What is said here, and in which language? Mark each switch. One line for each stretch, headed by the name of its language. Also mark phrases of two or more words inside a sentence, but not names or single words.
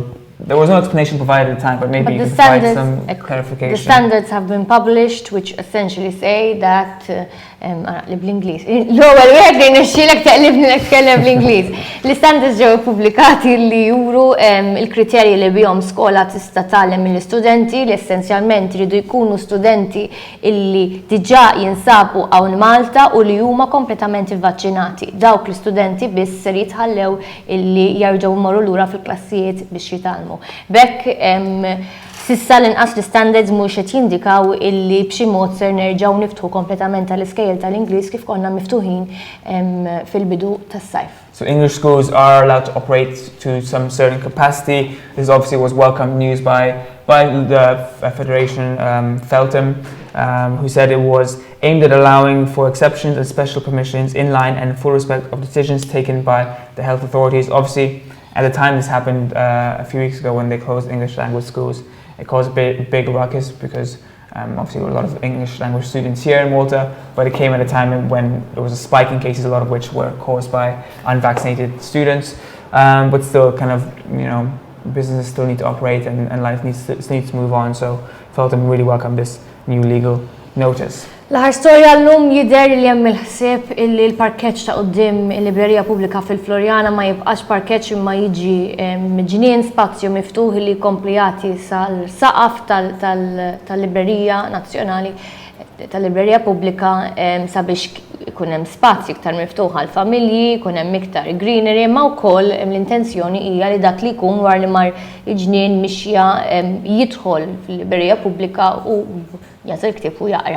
English: There was no explanation provided at the time, but maybe you can provide some clarification. The standards have been published, which essentially say that bl-Ingliż.
Maltese: L-ewwel wieħed li nixxielek taqlibni nitkellem bl-Ingliż. L-standards ġew ippubblikati li juru il-kriterji li bihom skola tista' tagħlem mill-istudenti li essenzjalment iridu jkunu studenti illi diġà jinsabu hawn Malta u li huma kompletament ivvaċċinati. Dawk l-istudenti biss ser jitħallew illi jerġgħu jmorru lura fil-klassijiet biex jitgħallmu. Bekk sissa l-inqas l-standards mhux qed jindikaw illi b'xi mod ser nerġgħu niftħu kompletament tal-iskejjel tal-Ingliż kif konna miftuħin fil-bidu tas-sajf.
English: So English schools are allowed to operate to some certain capacity. This obviously was welcome news by the Federation, Feltham, who said it was aimed at allowing for exceptions and special permissions in line and full respect of decisions taken by the health authorities. Obviously, at the time this happened a few weeks ago when they closed English language schools, it caused a big ruckus because obviously there were a lot of English language students here in Malta, but it came at a time when there was a spike in cases, a lot of which were caused by unvaccinated students. But still, kind of, you know, businesses still need to operate and life needs to move on. So Feltham really welcome this new legal notice.
Maltese: L-aħħar storja llum jidher li hemm il-ħsieb illi l-parkeġġ ta' quddiem il-Librerija Pubblika fil-Florjana ma jibqax parkeġġ imma jiġi ġnien spazju miftuħ li jkompli jagħti sal-saqaf tal-Librerija Nazzjonali tal-Librerija Pubblika sabiex ikun hemm spazju iktar miftuħ għall-familji, ikun hemm iktar greenery, imma wkoll l-intenzjoni hija li dak li jkun war li mar ġnien mixja jidħol fil-Librerija Pubblika u jażel ktieb u jaqra.